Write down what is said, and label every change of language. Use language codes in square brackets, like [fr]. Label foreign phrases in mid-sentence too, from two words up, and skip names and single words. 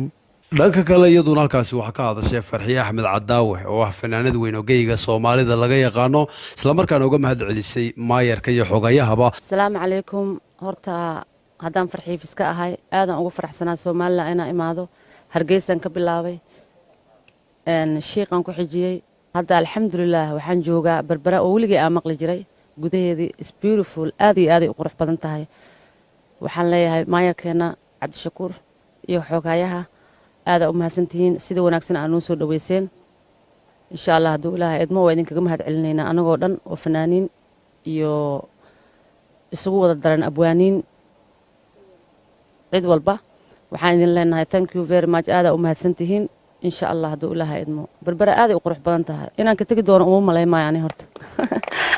[so] dhanka kale iyaduna halkaasi waxaa ka hadashay farxiye axmed cadaawe oo ah fanaanad weyn oo geyga Soomaalida laga yaqaano isla markaana uga mahad celisay maayarka iyo xogayahaba. [ar] السلام عليكم [so] horta haddaan Farxiye Fiska ahay aadan ugu faraxsanaa Soomaaliland inaan imaado Hargeysan ka bilaabay sheeqan ku xijiyay hadda alxamdulillah waxaan joogaa berbera oo weligii aan maqli jiray gudaheedii [en] is beautiful [so] aad iyo aad u qurux badan tahay. waxaan leeyahay maayarkeena Cabdishakuur iyo xogayaha aad u mahadsantihiin sida wanaagsan aad noo soo dhaweyseen [ar] إن شاء الله [so] haduu Ilaahay idmo waa idinkaga mahad celinayna anagoo dhan oo fanaaniin iyo isugu wada daran abwaaniin cid walba waxaan idin leenahay [en] thank you very much [so] aad u mahadsantihiin [ar] إن شاء الله [so] haduu Ilaahay idmo berbera aad u qurux badan tahay inaan ka tagi doono uma maleeymaayo ani horta